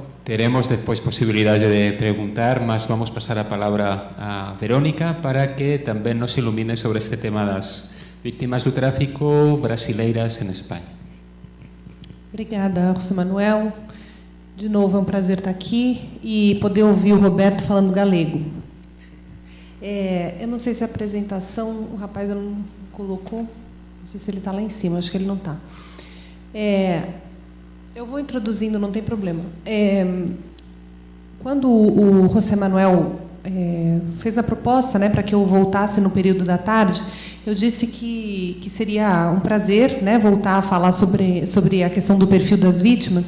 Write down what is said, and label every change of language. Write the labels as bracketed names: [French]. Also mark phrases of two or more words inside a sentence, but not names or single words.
[Galician] Teremos despois posibilidade de preguntar, mas vamos pasar a palabra a Verónica para que tamén nos ilumine sobre este tema das víctimas do tráfico brasileiras en España. [Portuguese] Obrigada, José Manuel. De novo, é um prazer estar aqui e poder ouvir o Roberto falando galego. Eu não sei se a apresentação, o rapaz não colocou. Não sei se ele está lá em cima, acho que ele não está. Eu vou introduzindo, não tem problema. Quando o José Manuel fez a proposta, né, para que eu voltasse no período da tarde, eu disse que seria um prazer, né, voltar a falar sobre a questão do perfil das vítimas.